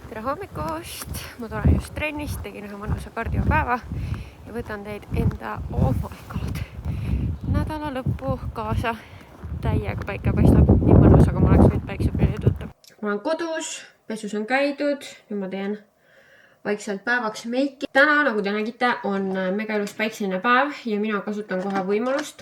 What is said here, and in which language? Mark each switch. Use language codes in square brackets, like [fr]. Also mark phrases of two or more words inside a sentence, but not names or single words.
[et] Tere hommikust, ma tulen just trennist, tegin ühe mõnusa kardiopäeva ja võtan teid enda, [en] oh my god, [et] nädala lõppu kaasa. Täiega päike paistab, nii mõnus, aga ma oleks võinud päikseprillid võtta. Ma olen kodus, pesus on käidud, nüüd ma teen vaikselt päevaks meiki. Täna, nagu te nägite, on mega ilus päikseline päev ja mina kasutan kohe võimalust.